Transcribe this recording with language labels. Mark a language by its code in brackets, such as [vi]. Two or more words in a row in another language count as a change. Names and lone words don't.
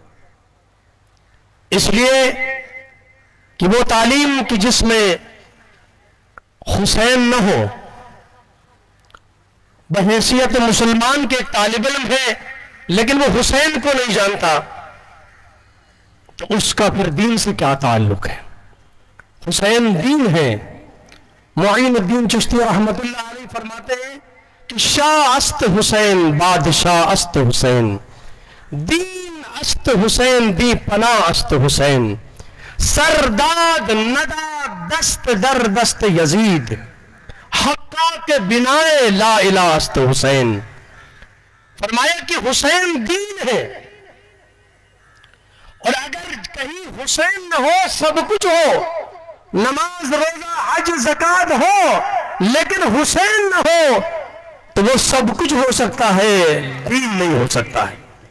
[ur] اس لیے کہ وہ تعلیم کی جس میں حسین نہ ہو، بحیثیت مسلمان کے ایک طالب علم ہے لیکن وہ حسین کو نہیں جانتا، تو اس کا پھر دین سے کیا تعلق ہے؟ حسین دین ہے۔ معین الدین چشتی رحمت اللہ علیہ فرماتے ہیں کہ [fa] شاہ است حسین بادشاہ است حسین، دین است حسین دی پناہ است حسین، سرداد ندا دست در دست یزید، حقا کے بنائے لا الہ است حسین۔ [ur] فرمایا کہ حسین دین ہے، اور اگر کہیں حسین نہ ہو سب کچھ ہو، نماز روزہ حج زکات ہو، لیکن حسین نہ ہو تو وہ سب کچھ ہو سکتا ہے، دین نہیں ہو سکتا ہے۔